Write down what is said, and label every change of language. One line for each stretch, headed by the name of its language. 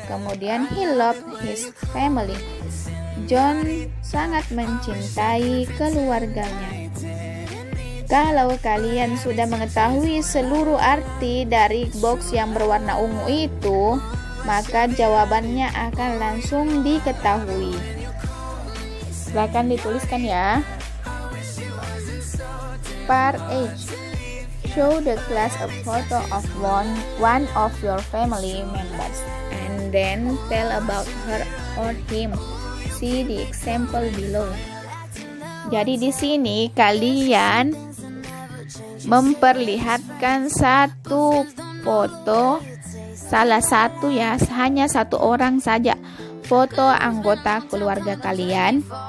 Indonesian: Kemudian
English: he loved his family.
Indonesian: John sangat mencintai keluarganya. Kalau kalian sudah mengetahui seluruh arti dari box yang berwarna ungu itu, maka jawabannya akan langsung diketahui. Silakan dituliskan ya.
English: Part H. Show the class a photo of one of your family members and then tell about her or him. See the example below.
Indonesian: Jadi di sini kalian memperlihatkan satu foto, salah satu ya, hanya satu orang saja, foto anggota keluarga kalian.